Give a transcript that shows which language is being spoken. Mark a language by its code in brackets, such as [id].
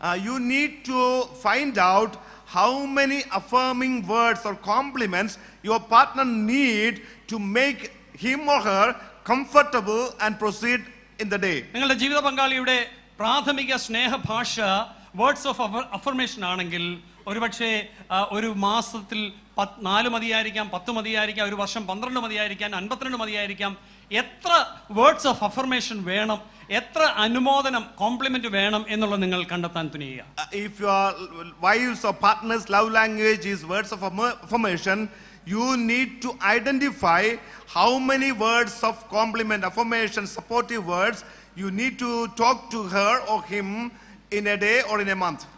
[en] You need to find out how many affirming words or compliments your partner need to make him or her comfortable and proceed in the day. [ml] നിങ്ങളുടെ ജീവിത പങ്കാളിയുടെ പ്രാഥമിക സ്നേഹഭാഷ words of affirmation ആണെങ്കിൽ ഒരുപക്ഷെ ഒരു മാസത്തിൽ 4 മതിയായിരിക്കാം, 10 മതിയായിരിക്കാം, ഒരു വർഷം 12 മതിയായിരിക്കാം, 52 മതിയായിരിക്കാം. എത്ര വേർഡ്സ് ഓഫ് അഫർമേഷൻ വേണം, എത്ര അനുമോദനം കോംപ്ലിമെന്റ് വേണം എന്നുള്ളത് നിങ്ങൾ കണ്ടെത്താൻ തുനിയുക. [en] If your wives or partners love language is words of affirmation, you need to identify how many words of compliment, affirmation, supportive words you need to talk to her or him in a day or in a month.